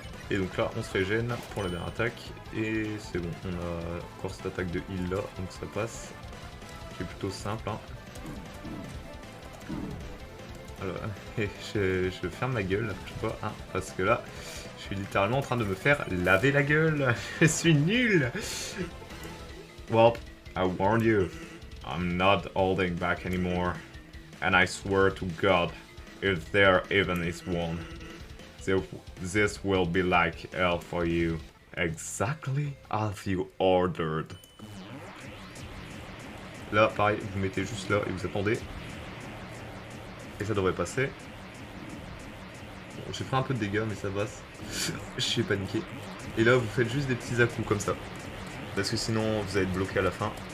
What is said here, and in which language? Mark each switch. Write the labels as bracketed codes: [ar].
[fr] Et donc là, on se régène pour la dernière attaque, et c'est bon, on a encore cette attaque de heal là, donc ça passe, qui est plutôt simple. Hein. Alors, je ferme ma gueule la prochaine fois, hein, parce que là, je suis littéralement en train de me faire laver la gueule. Je suis nul. [en] Well, I warned you. I'm not holding back anymore. And I swear to God, if there even is one, this will be like hell for you. Exactly as you ordered. [fr] Là, pareil, vous mettez juste là et vous attendez. Et ça devrait passer. Bon, j'ai fait un peu de dégâts, mais ça passe. Je suis paniqué. Et là, vous faites juste des petits à-coups comme ça. Parce que sinon, vous allez être bloqué à la fin.